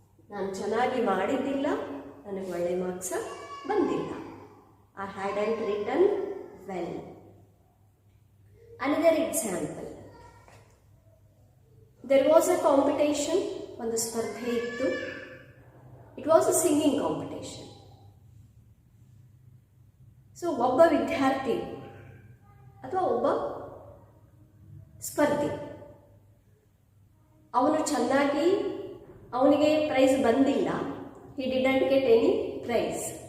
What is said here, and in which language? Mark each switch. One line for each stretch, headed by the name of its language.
Kannada: ನಾನು ಚೆನ್ನಾಗಿ ಮಾಡಿದ್ದಿಲ್ಲ, ನನಗೆ ಒಳ್ಳೆ ಮಾರ್ಕ್ಸ್ ಬಂದಿಲ್ಲ.
English: I hadn't written well. Another example, there was a competition,
Kannada: ಒಂದು ಸ್ಪರ್ಧೆ ಇತ್ತು.
English: It was a singing competition.
Kannada: So ಒಬ್ಬ ವಿದ್ಯಾರ್ಥಿ ಅಥವಾ ಒಬ್ಬ ಸ್ಪರ್ಧಿ, ಅವನು ಚೆನ್ನಾಗಿ, ಅವನಿಗೆ ಪ್ರೈಸ್ ಬಂದಿಲ್ಲ,
English: He didn't get any prize.